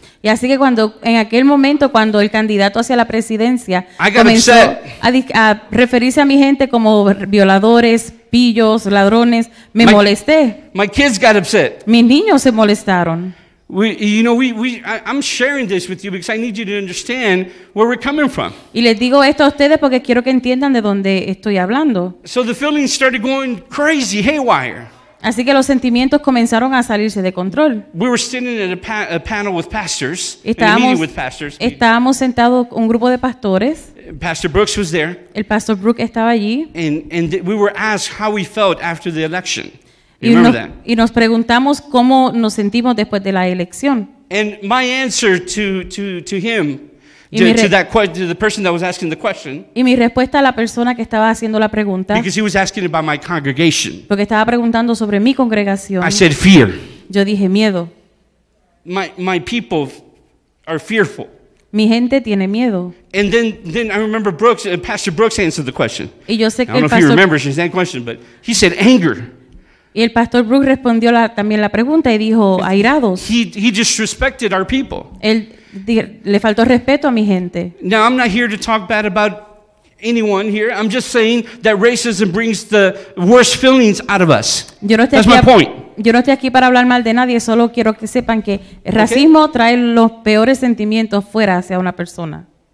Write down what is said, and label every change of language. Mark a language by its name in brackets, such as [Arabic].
[Spanish] Y así que en aquel momento, cuando el candidato hacia la presidencia [English] I got [Spanish] comenzó [English] upset. [Spanish] a referirse a mi gente como violadores, pillos, ladrones, me molesté. [English] My kids got upset. [Spanish] Mis niños se molestaron. [English] I'm sharing this with you because I need you to understand where we're coming from. [Spanish] Y les digo esto a ustedes porque quiero que entiendan de dónde estoy hablando. [English] So the feelings started going crazy, haywire. [Spanish] Así que los sentimientos comenzaron a salirse de control. [English] We were sitting at a panel with pastors, in a meeting with pastors. [Spanish] Estábamos sentados un grupo de pastores. [English] Pastor Brooks was there, [Spanish] El pastor Brooke estaba allí. [English] and we were asked how we felt after the election. You remember that? [Spanish] Y nos preguntamos cómo nos sentimos después de la elección. [English] And my answer to him, [Spanish] Y mi [English] to the person that was asking the question, [Spanish] Y mi respuesta a la persona que estaba haciendo la pregunta, [English] because he was asking about my congregation, [Spanish] porque estaba preguntando sobre mi congregación, [English] I said fear. [Spanish] yo dije miedo. [English] My people are fearful. [Spanish] Mi gente tiene miedo. [English] And then I remember Pastor Brooks answered the question. [Spanish] Y yo sé [English] I [Spanish] que [English] don't know if he remembers that question, but he said anger. [Spanish] Y el pastor Brooke respondió también la pregunta y dijo airados. [English] He disrespected our people. [Spanish] Él le faltó respeto a mi gente. [English] Now, I'm not here to talk bad about anyone here. I'm just saying that racism brings the worst feelings out of us. That's my point. [Spanish] Yo no estoy aquí para hablar mal de nadie, solo quiero que sepan que el racismo trae los peores sentimientos fuera hacia una persona.